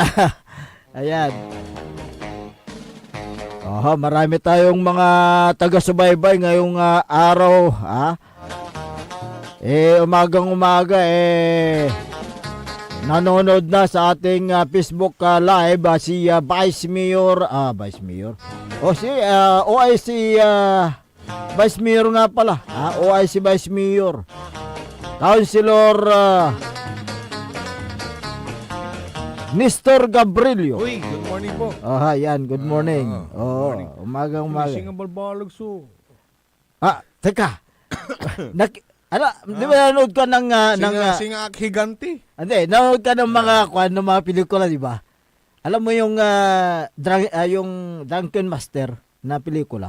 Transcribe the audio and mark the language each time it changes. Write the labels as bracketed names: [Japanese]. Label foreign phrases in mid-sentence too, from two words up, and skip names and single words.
[Filipino] Ayan. Marami tayong mga taga-subaybay ngayong araw. Umagang umaga nanonood na sa ating Facebook live si Vice Mayor, OIC Vice Mayor nga pala, OIC Vice Mayor, Councilor Nestor Gabrilio. Uy, [English] good morning [Filipino] po. Yan, [English] good morning. Morning. [Filipino] Umagang umaga. Singa balbalag so. Teka. Di ba nanood ka ng Singa Higanti? Hindi, nanood ka ng mga ng mga pelikula, di ba? Alam mo yung yung Drunken Master na pelikula?